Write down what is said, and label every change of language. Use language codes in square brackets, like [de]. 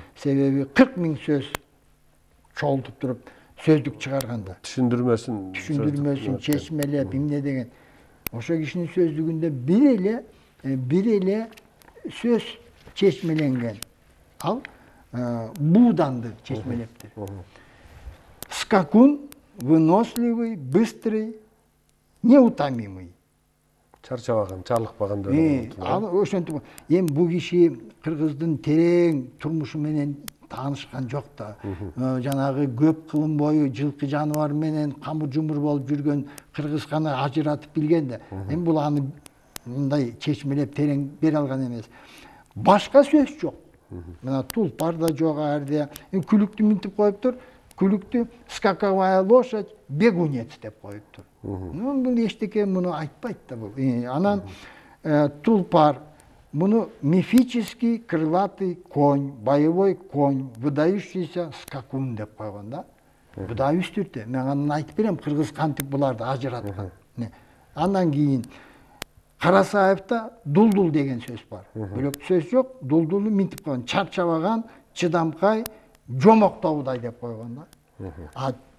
[ky] Себеби 40 000 сөз чогултуп туруп сөздүк чыгарганда. Түшүндүрмөсүн, чечмелеп, эмне деген. Ошо кишинин сөздүгүндө бир эле сөз чечмеленген. Ал бууданды чечмелептир. [ru] Скакун, выносливый, быстрый, неутомимый. [ky] Чарчабаган, чалыкпаган деп. Ал ошентип, бул киши кыргыздын терең турмушу менен таанышкан жок да. Жанагы көп кылым бою жылкы жаныбар менен камыр жумур болуп жүргөн кыргыз гана ажыратып билген да. Бул аны мындай чечмелеп терең бере алган эмес. Башка сөз жок. Мына тулпар да жок жерде. Күлүктү минтип коюптур. Күлүктү [ru] скаковая лошадь, бегунец [ky] деп коюптур. Бул эчтеке муну айтпайт да бул. Анан тулпар муну [ru] мифический крылатый конь, боевой конь, выдающийся скакун [ky] деп койгон да. Бу да үстүртө. Мен анан айтып берем кыргыз кантип буларды ажыраткан. Андан кийин Карасаевда дулдул деген сөз бар. Бөлөк сөз жок, дулдулду минтип койгон, чарчабаган, чыдамкай, жомоктоудай деп койгон да.